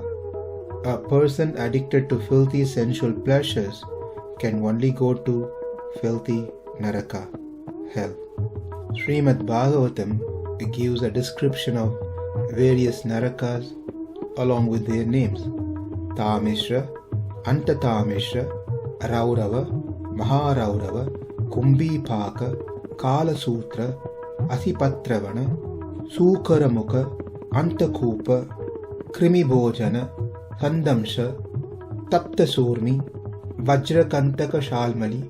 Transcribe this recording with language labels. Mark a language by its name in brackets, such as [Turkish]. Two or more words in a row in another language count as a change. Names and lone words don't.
[English] A person addicted to filthy sensual pleasures can only go to filthy naraka, hell. Srimad Bhagavatam gives a description of various narakas along with their names. Tamishra, Antatamishra, Raurava, Maharaurava, Kumbhipaka, Kalasutra, Asipatravana, Sukaramuka, Antakupa, Krimi-bhojana, Sandamsha, Taptasurmi, Vajrakantaka Shalmali,